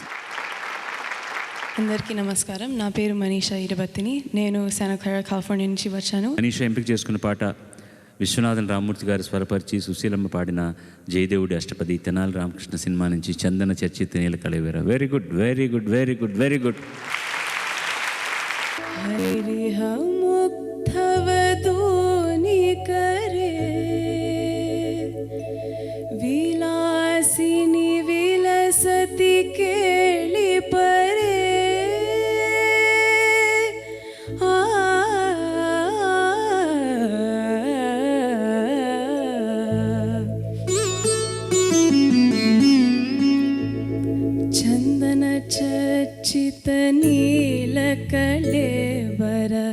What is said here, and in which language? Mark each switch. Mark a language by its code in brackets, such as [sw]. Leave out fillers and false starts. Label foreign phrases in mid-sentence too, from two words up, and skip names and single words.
[te] అందరికీ నమస్కారం. నా పేరు మనీషా ఇరబత్తిని. నేను శాంటా క్లారా, కాలిఫోర్నియా నుంచి వచ్చాను. మనీషా ఎంపిక చేసుకున్న పాట విశ్వనాథన్ రామమూర్తి గారు స్వరపరిచి సుశీలమ్మ పాడిన జయదేవుడి అష్టపది తెనాలి రామకృష్ణ సినిమా నుంచి చందన చర్చిత నీల కళవేరా. [en] very good, very good, very good, very good. [sa] मुग्धवधूनि करे विलासिनी विलसति केळि परे चंदन चर्चित नीलकलेवर